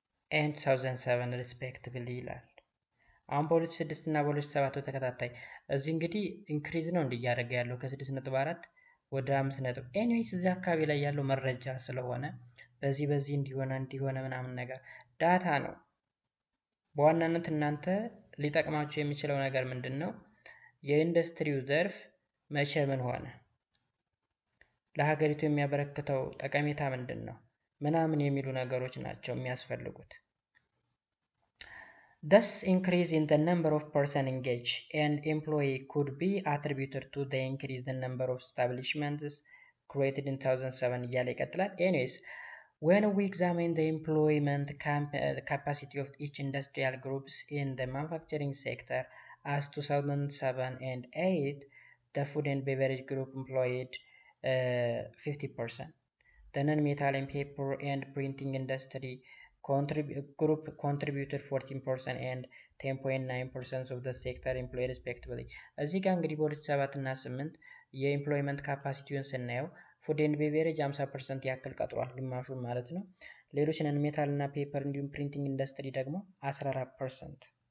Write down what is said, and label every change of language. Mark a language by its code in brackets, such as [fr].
[en] and 2007 respectively [am] ይላል። አሁን በ2006 እና በ2007 ተከታታይ እዚህ እንግዲህ ኢንክሪዝ ነው እያደረገ ያለው ከ6.4 ወደ 5 ኤኒዌይስ እዚህ አካባቢ ላይ ያለው መረጃ ስለሆነ በዚህ እንዲሆነ ምናምን ነገር ዳታ ነው። በዋናነት እናንተ ሊጠቅማችሁ የሚችለው ነገር ምንድነው? የኢንዱስትሪው ዘርፍ መቼ ምን ሆነ፣ ለሀገሪቱ የሚያበረክተው ጠቀሜታ ምንድነው ምናምን የሚሉ ነገሮች ናቸው የሚያስፈልጉት። [en] Thus, increase in the number of persons engaged and employed could be attributed to the increase in the number of establishments created in 2007 [am] እያለ ይቀጥላል። [en] Anyways, when we examine the employment capacity of each industrial groups in the manufacturing sector as 2007 and 8, the food and beverage group employed 50%. The non-metal and paper and printing industry group contributed 14% and 10.9% of the sector employed respectively። [am] እዚህ ጋር እንግዲህ በ2007 እና 8 የኤምፕሎይመንት ካፓሲቲውን ስናየው ፉድ ኤንድ ቤቨሬጅ 50% ያክል ቀጥሯል፣ ግማሹን ማለት ነው። ሌሎች ነን ሜታል እና ፔፐር እንዲሁም ፕሪንቲንግ ኢንዱስትሪ ደግሞ 14%